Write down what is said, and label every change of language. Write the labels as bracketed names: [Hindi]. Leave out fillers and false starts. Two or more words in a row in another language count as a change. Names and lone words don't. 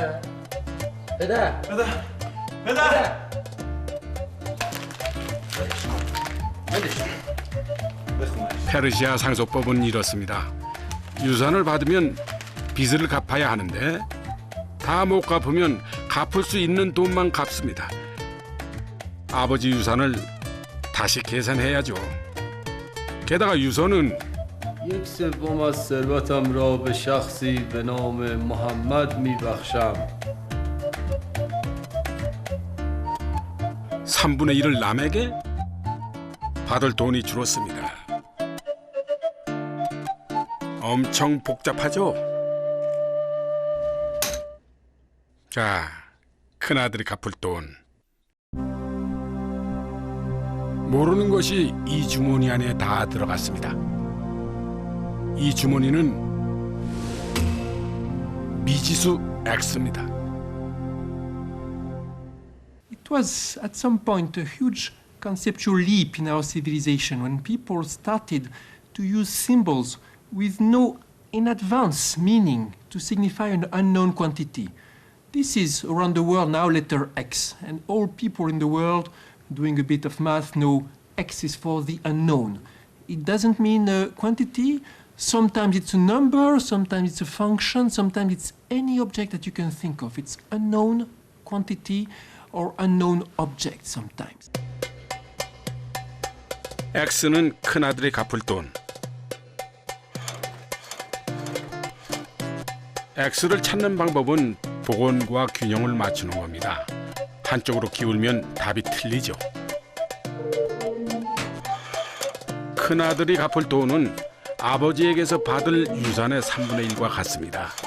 [Korean] 페르시아 상속법은 이렇습니다. 유산을 받으면 빚을 갚아야 하는데 다 못 갚으면 갚을 수 있는 돈만 갚습니다. 아버지 유산을 다시 계산해야죠. 게다가 유서는 [Persian] یک سوم از ثروتم را به شخصی به نام محمد میبخشم. [Korean] 3분의 1을 남에게 받을 돈이 줄었습니다. 엄청 복잡하죠? 자, 큰아들이 갚을 돈. 모르는 것이 이 주머니 안에 다 들어갔습니다. 이 주머니는 미지수 X입니다. [English] It was at some point a huge conceptual leap in our civilization when people started to use symbols with no in advance meaning to signify an unknown quantity. This is around the world now letter X, and all people in the world doing a bit of math know X is for the unknown. It doesn't mean a quantity. Sometimes it's a number, sometimes it's a function, sometimes it's any object that you can think of. It's unknown quantity or unknown object sometimes. [Korean] X는 큰아들이 갚을 돈. X를 찾는 방법은 복원과 균형을 맞추는 겁니다. 한쪽으로 기울면 답이 틀리죠. 큰아들이 갚을 돈은 아버지에게서 받을 유산의 3분의 1과 같습니다.